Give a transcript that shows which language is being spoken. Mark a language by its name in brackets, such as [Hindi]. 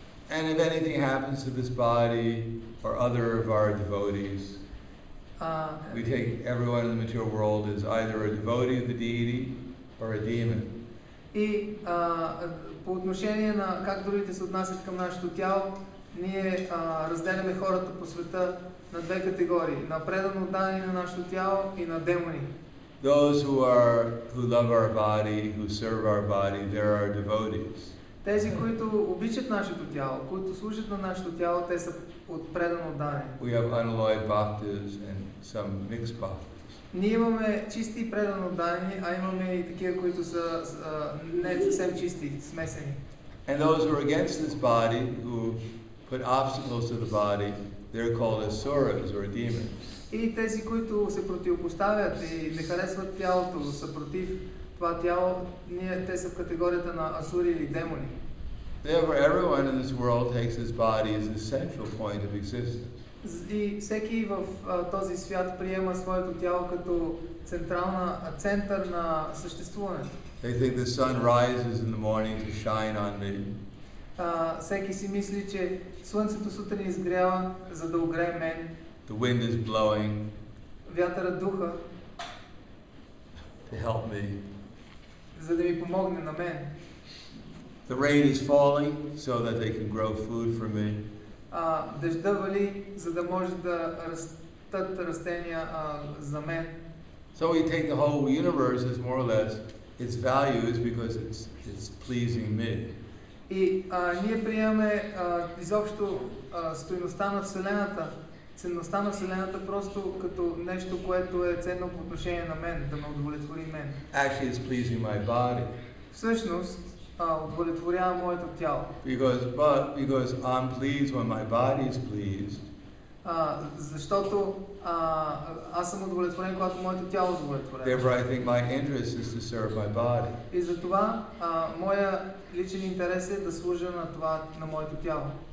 [English] And if anything happens to this body or other of our devotees, we take everyone in the material world as either a devotee of the deity or a demon. [Bulgarian] И по отношение на как другите се отнасят към нашето тяло, ние разделяме хората по света на две категории: на предано отдани на нашето тяло и на демони. [English] Those who love our body, who serve our body, they're our devotees. [Bulgarian] Тези, които обичат нашето тяло, които служат на нашето тяло, те са от предано отдани. [English] We have unalloyed bhaktas and some mixed bhaktas. [Bulgarian] Ние имаме чисти и предано отдани, а имаме и такива, които са не съвсем чисти, смесени. [English] And those who are against this body, who put obstacles to the body, they're called asuras or demons. [Bulgarian] И тези, които се противопоставят и не харесват тялото, са против това тяло, те са в категорията на асури или демони. [English] Therefore, everyone in this world takes this body as the central point of existence. [Bulgarian] И всеки в този свят приема своето тяло като център на съществуването. [English] They think the sun rises in the morning to shine on me. [Bulgarian] Всеки си мисли, че слънцето сутрин изгрява, за да огрее мен. [English] The wind is blowing. [Bulgarian] Вятърът духа. [English] To help me. [Bulgarian] За да ми помогне на мен. [English] The rain is falling so that they can grow food for me. [Bulgarian] Дъжда вали, за да може да растат растения за мен. [English] So we take the whole universe as more or less its value is because it's pleasing me. [Bulgarian] И ние приемаме изобщо стойността на Вселената, ценността на Вселената просто като нещо, което е ценно по отношение на мен, да ме удовлетвори мен. [English] Actually, it's pleasing my body. [Bulgarian] Всъщност, удовлетворява моето тяло. [English] Because I'm pleased when my body is pleased. [Bulgarian] Защото аз съм удовлетворен, когато моето тяло е удовлетворено. [English] Therefore, I think my interest is to serve my body. [Bulgarian] И затова моя личен интерес е да служа на моето тяло.